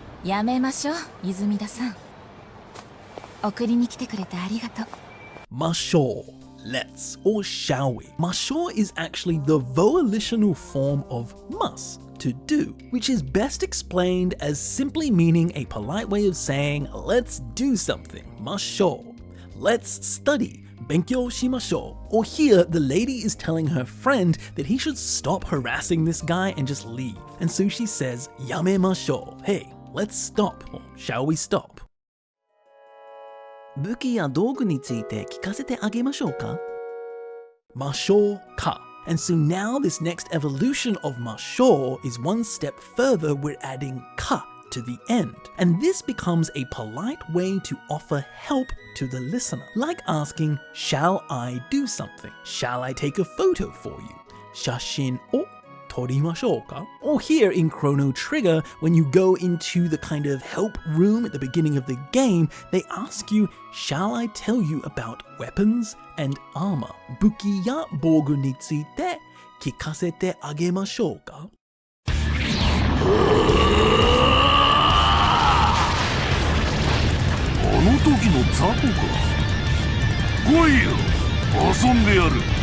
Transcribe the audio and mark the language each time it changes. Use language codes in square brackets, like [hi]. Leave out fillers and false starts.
[ja] やめましょう、泉田さん。送りに来てくれてありがとう。 [en] Masho, let's, or shall we? Masho is actually the volitional form of must, to do, which is best explained as simply meaning a polite way of saying let's do something, masho. Let's study, [ja] benkyou shimashou. [en] Or here, the lady is telling her friend that he should stop harassing this guy and just leave. And so she says, yamemashou, hey, let's stop, or shall we stop? [ja] 武器や道具について聞かせてあげましょうか? Masho ka. [en] And so now this next evolution of masho is one step further. We're adding ka to the end. And this becomes a polite way to offer help to the listener. Like asking, shall I do something? Shall I take a photo for you? [ja] 写真を撮りましょうか? [en] Or here in Chrono Trigger, when you go into the kind of help room at the beginning of the game, they ask you, shall I tell you about weapons and armor? [ja] 武器や防具について聞かせてあげましょうか? あの時の雑魚か。来いよ、遊んでやる。